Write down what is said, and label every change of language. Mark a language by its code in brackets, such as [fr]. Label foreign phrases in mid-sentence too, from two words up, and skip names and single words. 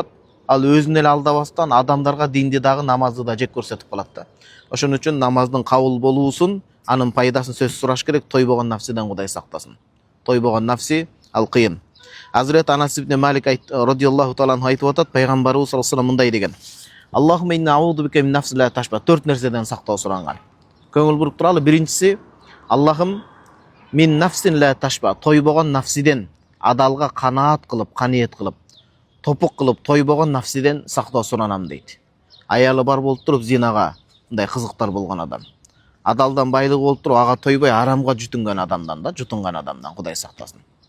[ky] Ал өзүн эле алдабастан адамдарга динди дагы намазды да жек көрсөтүп калат да. Ошон үчүн намаздын кабыл болуусун, анын пайдасын сөз сураш керек, тойбогон нафсиден Кудай сактасын. Тойбогон нафси ал кыйын. Hazreti Anas ibn Malik [ar] رضي الله تعالى [ky] айтып атат, пайгамбарыбыз [ar] صلى الله عليه وسلم [ky] мындай деген. [ar] اللهم إنا أعوذ بك من نفس لا تشبع. [ky] 4 нерседен сактоо суранган. Көңүл буруп туралы. Биринчиси, Аллахым [ar] من نفس لا تشبع. [ky] Тойбогон нафсиден, адалга канаат кылып, каниет кылып, топук кылып тойбогон нафсиден сактоо суранам дейт. Аялы бар болуп туруп зинага мындай кызыктар болгон адам. Адалдан байлык болуп туруп ага тойбой арамга жутунган адамдан Кудай сактасын.